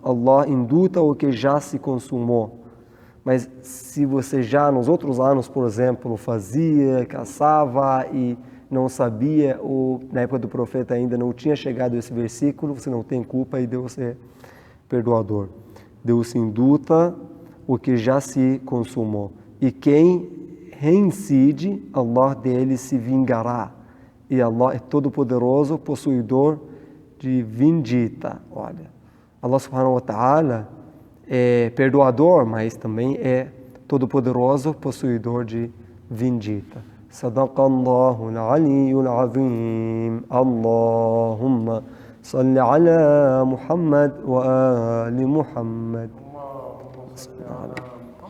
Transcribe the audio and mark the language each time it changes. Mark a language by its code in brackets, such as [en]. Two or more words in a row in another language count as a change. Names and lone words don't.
[pt] Allah induta o que já se consumou. Mas se você já nos outros anos, por exemplo, fazia, caçava e não sabia, ou na época do profeta ainda não tinha chegado esse versículo, você não tem culpa e Deus é perdoador. Deus induta o que já se consumou. E quem reincide, Allah dele se vingará. E Allah é todo-poderoso, possuidor de vindita. Olha, [ar] الله سبحانه وتعالى [pt] é perdoador, mas também é todo-poderoso, possuidor de vindita. [ar] صدق الله العلي العظيم. اللهم صل على محمد وآل محمد.